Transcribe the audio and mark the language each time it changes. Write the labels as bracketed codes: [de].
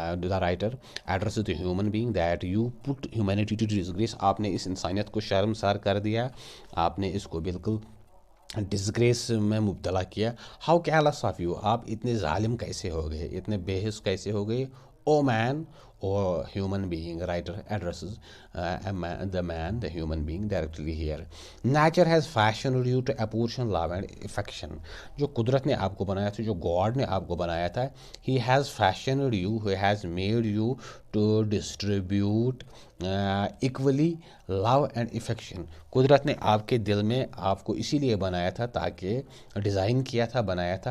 [en] The writer address to human being that you put humanity to disgrace. [ur] آپ نے اس انسانیت کو شرمسار کر دیا، آپ نے اس کو بالکل ڈسگریس میں مبتلا کیا. [en] How careless of you. [ur] آپ اتنے ظالم کیسے ہو گئے، اتنے بے حس کیسے ہو گئے. [en] O man, o human being. Writer addresses the man, the human being directly here. Nature has fashioned you to apportion love and affection. [ur] جو قدرت نے آپ کو بنایا تھا، [en] جو گاڈ نے آپ کو بنایا تھا، he has fashioned you, he has made you to distribute equally love and affection. [ur] قدرت نے آپ کے دل میں آپ کو اسی لیے بنایا تھا، تاکہ ڈیزائن کیا تھا، بنایا تھا.